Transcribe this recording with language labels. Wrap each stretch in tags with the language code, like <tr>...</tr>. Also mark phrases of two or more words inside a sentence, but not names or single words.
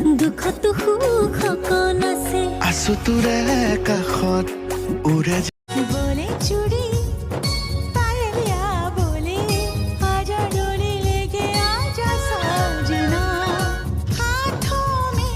<as>দুখতো সুখ অকণ আছে আছো তোৰে কাষত উৰে</as> <hi>बोले चूड़ी पायलिया बोले आजा डोली लेके आजा साजना हाथों में</hi>